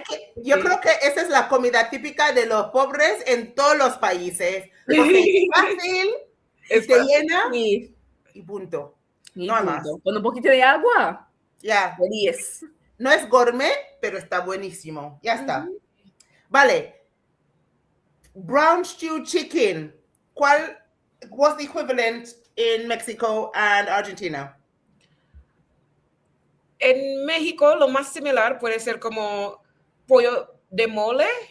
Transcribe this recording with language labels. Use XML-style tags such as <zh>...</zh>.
<es>Es que yo creo que esa es la comida típica de los pobres en todos los países. Porque es fácil, se llena y punto. No hay más. Con un poquito de agua. Ya. De 10. No es gourmet, pero está buenísimo. Ya está. Vale. Brown stew chicken.</es> <en>What's the equivalent in Mexico and Argentina?</en> <es>En México, lo más similar puede ser como pollo de mole.</es>